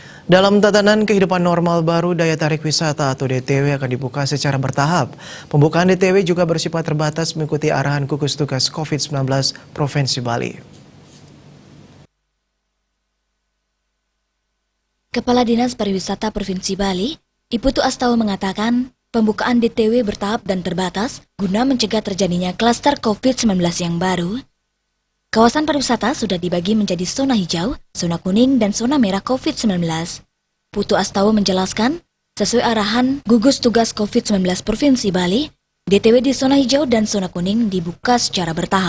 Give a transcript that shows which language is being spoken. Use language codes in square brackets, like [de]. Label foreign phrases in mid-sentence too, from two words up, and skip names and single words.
[id] Dalam tatanan kehidupan normal baru, daya tarik wisata atau DTW akan dibuka secara bertahap. Pembukaan DTW juga bersifat terbatas mengikuti arahan gugus tugas COVID-19 Provinsi Bali. Kepala Dinas Pariwisata Provinsi Bali, Iputu Astawa mengatakan, pembukaan DTW bertahap dan terbatas guna mencegah terjadinya klaster COVID-19 yang baru. Kawasan pariwisata sudah dibagi menjadi zona hijau, zona kuning, dan zona merah COVID-19. Putu Astawa menjelaskan, sesuai arahan gugus tugas COVID-19 Provinsi Bali, DTW di zona hijau dan zona kuning dibuka secara bertahap.